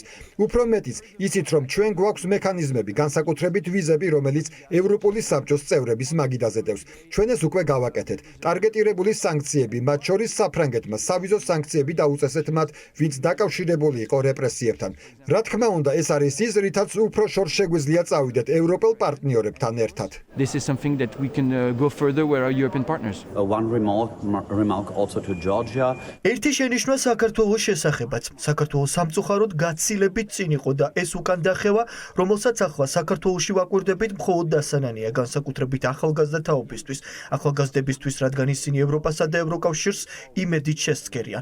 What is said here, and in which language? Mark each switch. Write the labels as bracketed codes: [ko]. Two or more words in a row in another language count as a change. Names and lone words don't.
[ka] უფრო მეტიც, იცით რომ ჩვენ გვაქვს მექანიზმები, განსაკუთრებით ვიზები, რომელიც ევროპული საბჭოს წევრების მაგიდაზე დევს. ჩვენ ეს უკვე გავაკეთეთ. ტარგეტირებული სანქციები, მათ შორის საფრანგეთმა სავიზო სანქციები დაუწესეთ მათ, ვინც დაკავშირებული იყო რეპრესიებთან. რა თქმა უნდა, ეს არის ის, რითაც უფრო შორს შეგვიძლია წავიდეთ ევროპელ პარტნიორებთან ერთად. [en] This is something that we can go further with our European partners. One remark also to Georgia. [ka] ერთი შენიშვნა საქართველოს შესახებაც. საქართველოს სამწუხაროდ გაცილებით წინ იყო და ეს უკან დახევა, რომელსაც ახლა საქართველოში ვაკვირდებით, მხოლოდ დასანანია, განსაკუთრებით ახალგაზრდა თაობისთვის, ახალგაზრდებისთვის, რადგან ისინი ევროპასა და ევროკავშირს იმედით შესცქერიან.